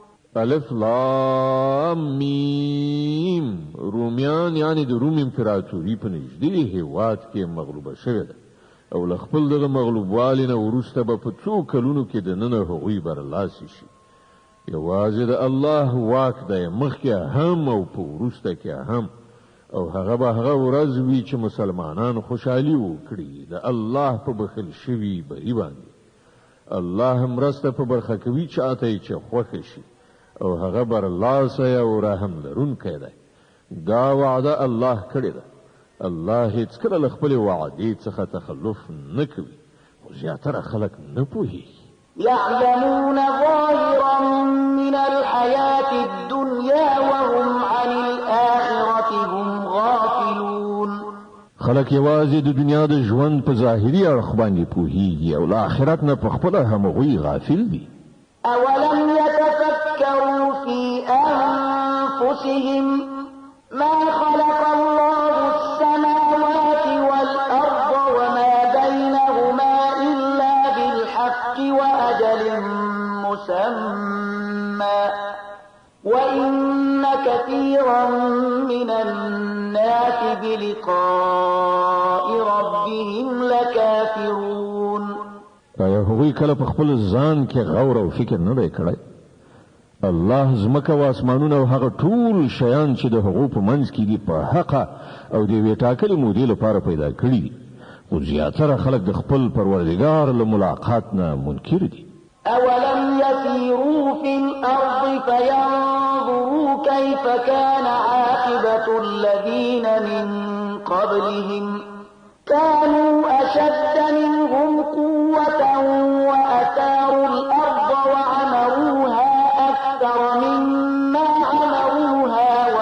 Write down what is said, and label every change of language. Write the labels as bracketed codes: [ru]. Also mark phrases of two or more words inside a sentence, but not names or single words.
[ar] الف لام میم [ps] رومیان یعنی د روم امپراتوري په نږدې هیواد کې مغلوبه شوې ده او له خپل دغه مغلوبوالي نه وروسته به په څو کلونو کې دننه هغوی برلاسي شي. یوازې د الله واک دی مخکې هم او په وروسته کې هم، او هغه به هغه ورځ وي چې مسلمانان خوشحالي وکړي د الله په بخل شوي بری باندې. الله مرسته په برخه کوي چاته چې خوښه شي او هغه برلاسه او رحم لرونکی دی. دا وعده الله کړې ده. الله هیڅکله له خپلې وعدې څخه تخلف نه کوي، خو زیاتره خلک نه پوهېږي. [ar] يعلمون ظاهرا من الحياة الدنيا وهم عن الآخرة هم غافلون. [ps] خلک یوازې د دنیا د ژوند په ظاهري اړخ باندې پوهېږي او له آخرت نه په خپله همغوی غافل دي. [ar] أولم يتفكروا في أنفسهم ما خلق الله السماوات والأرض وما بينهما إلا بالحق وأجل مسمى وإن كثيرا من الناس بلقاء ربهم لكافرون. [ps] آیا هغوی کله په خپل ځان کې غور او فکر نه دی کړی؟ الله زمکه او اسمانونه او هغه ټول شیان چې د هغو په منځ کې دي په حقه او د یوې ټاکلې مودې لپاره پیدا کړي دي، خو زیاتره خلک د خپل پروردګار له ملاقات نه منکر دي. [ar] أولم يسيروا في الأرض فينظروا كيف كان عاقبة الذين من قبلهم كانوا أشد منهم قوة وأثاروا الأرض وعمروها أكثر مما عمروها